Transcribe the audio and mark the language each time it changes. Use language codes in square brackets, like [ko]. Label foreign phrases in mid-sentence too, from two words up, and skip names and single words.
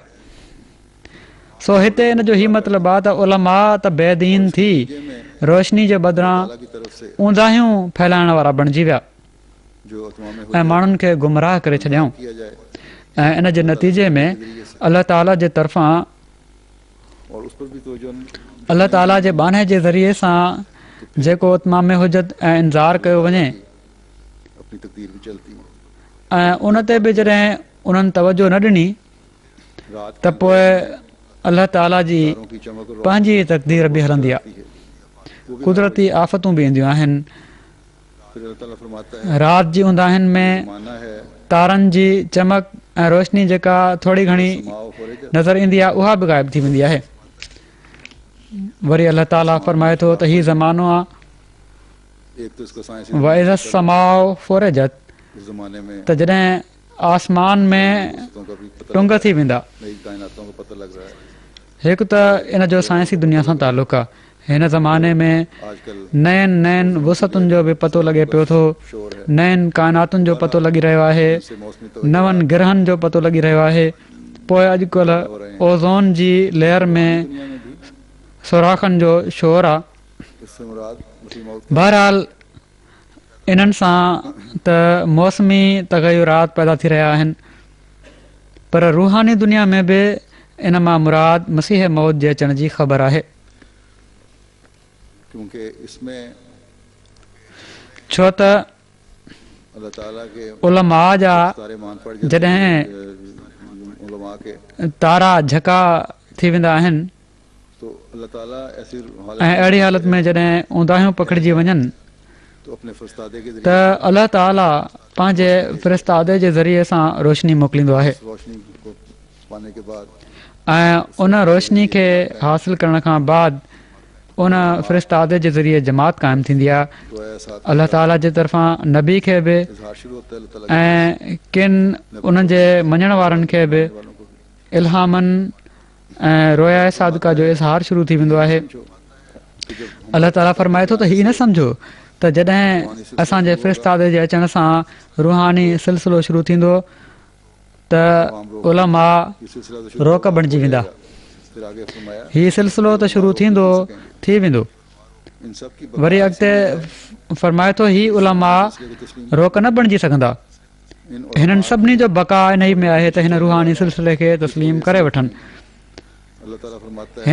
[sd] सो हिते इन जो हीउ मतिलबु आहे त उलमा त बेदीन थी रोशनी जे बदिरां ऊंदाहियूं फैलाइण वारा बणिजी विया ऐं माण्हुनि खे गुमराह करे छॾियऊं। ऐं इन जे नतीजे में अलाह ताला जे तरफ़ां [ur] और उस पर भी तवज्जो [sd] अलाह ताला जे बाने जे ज़रिए सां जेको इतमाम हुजत ऐं इंतज़ार कयो वञे [ur] अपनी तकदीर भी चलती है। [sd] ऐं उन ते बि जॾहिं उन्हनि तवजो न ॾिनी [ur] रात [sd] त पोइ अलाह ताला जी [ur] तारों की चमक और [sd] पंहिंजी तक़दीर बि हलंदी आहे, [ur] रोशनी है, वो भी [sd] कुदरती आफ़तूं बि ईंदियूं आहिनि। [ur] फिर अल्लाह ताला फरमाता है [sd] राति जी उंदाहिनि में [ur] माना है [sd] तारनि जी चमक ऐं रोशनी जेका थोरी घणी [ar] سماء فرجت [sd] नज़र ईंदी आहे उहा बि ग़ाइबु थी वेंदी आहे। वरी अलाह ताला फरमाए थो त हीउ ज़मानो आहे [ur] एक तो इसका साइंसी [ar] وإذا السماء فرجت [ur] उस जमाने में [sd] त जॾहिं आसमान में [ur] रिश्तों का भी पता [sd] टुंग थी वेंदा। [ur] नई कायनातों का पता लग रहा है। [sd] हिकु त इन जो साइंसी दुनिया सां तालुक़ु आहे। हिन ज़माने में [ur] आजकल [sd] नयनि वुसतुनि जो बि पतो लॻे पियो थो, [ur] शोर है [sd] नयनि काइनातुनि जो पतो लॻी रहियो आहे, [ur] से मौसमी तो [sd] नवनि ग्रहनि जो पतो लॻी रहियो आहे। पोइ अॼुकल्ह ओज़ोन जी लेयर में [ur] दुनिया में भी [sd] सुराखनि जो शोर आहे। [ur] इससे मुराद मसीह मौत [sd] बहरहाल इन्हनि सां त मौसमी तग़युरात पैदा थी रहिया आहिनि, पर रूहानी दुनिया में बि इन मां मुराद मसीह मौत जे अचण जी ख़बर आहे। [ur] क्योंकि इसमें [sd] छो त [ur] अल्लाह ताला के [sd] उलमा जा सारे मान पड़ जॾहिं [ur] उलमा के [sd] तारा झका थी वेंदा आहिनि [ur] तो अल्लाह ताला ऐसी हालत [sd] ऐं अहिड़ी हालत में जॾहिं ऊंदाहियूं पकिड़िजी वञनि [ur] तो अपने फरिश्तादे के [sd] त [ur] जरिए [sd] अलाह ताला पंहिंजे फ़रिश्तादे जे ज़रिए सां रोशनी मोकिलींदो आहे [ur] इस रोशनी को पाने के बाद [sd] ऐं उन रोशनी खे हासिल करण खां बाद उन फ़रिश्तादे जे ज़रिए जमात क़ाइमु थींदी आहे। [ur] तो ऐसा [sd] अलाह ताला जे तरफ़ां नबी खे बि [ur] इज़हार शुरू होता है अल्लाह ताला [sd] ऐं किन उन्हनि जे मञण वारनि खे बि [ur] वालों को [sd] इल्हामनि ऐं रोया सादिका जो इज़हार शुरू थी वेंदो आहे। [ur] कि जब [sd] अलाह ताला फरमाए थो त हीअ न सम्झो त जॾहिं असांजे फ़रिश्तादे जे अचण सां रूहानी सिलसिलो शुरू थींदो त उलमा [ur] ये सिलसिला तो शुरू [sd] रोक बणिजी वेंदा। [ur] फिर आगे फरमाया [sd] हीउ सिलसिलो त शुरू थींदो थी वेंदो। [ur] इन सब की [sd] वरी अॻिते फरमाए थो हीउ उलमा रोक न बणिजी सघंदा। [ur] इन [sd] हिननि सभिनी जो बका इन ई में आहे त हिन रूहानी सिलसिले खे तस्लीम करे वठनि। [ur] अल्लाह ताला फरमाता है